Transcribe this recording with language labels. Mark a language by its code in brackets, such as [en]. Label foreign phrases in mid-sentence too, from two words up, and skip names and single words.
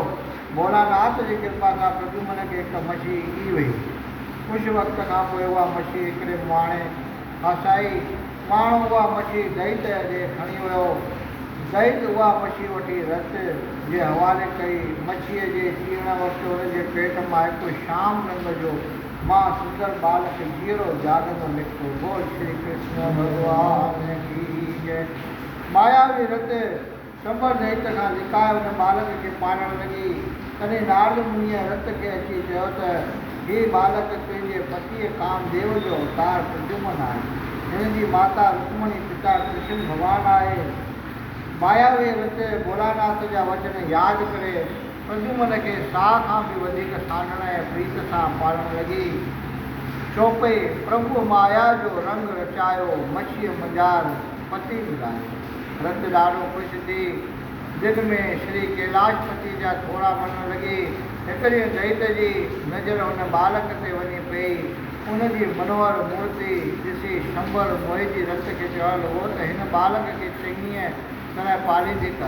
[sd] भोलानाथ जी कृपा सां प्रद्युम्न खे हिकु मछी ॾी वई। कुझु वक़्त खां पोइ उहा मछी हिकिड़े मुहाणे फसाई। माण्हू उहा मछी दैत ॾे खणी वियो। दैत उहा मछी वठी रत जे हवाले कई। मछीअ जे चीअण वक़्तु हुनजे पेट मां हिकु श्याम रंग जो मां सुंदर बालक जीअरो जाॻंदो निकितो। बोल श्री कृष्ण भगवान की जय। मायावी रत शंबर दैत खां लिकाए हुन बालक खे पालण लॻी। तॾहिं नारद मुनीअ रत खे अची चयो त ही बालक तुंहिंजे पतीअ कामदेव जो अवतार प्रद्युम्न आहे। हिन जी माता रुक्मणी पिता कृष्ण भॻवानु आहे। मायावी रत भोलानाथ जा वचन यादि करे प्रद्युम्न खे साह खां बि वधीक सानण ऐं प्रीत सां पालण लॻी। चौपई प्रभु माया जो रंग रचायो, मछीअ मजार पति मिलायो। रत ॾाढो ख़ुशि थी दिलि में श्री कैलाशपति जा थोरा मञण लॻी। हिकु ॾींहुं दैत जी नज़र हुन बालक ते वञी पई। उनजी मनोहर मूर्ति ॾिसी शंबर मोहिजी रत खे चवणु लॻो त हिन बालक खे चङीअ तरह पालींदी कर।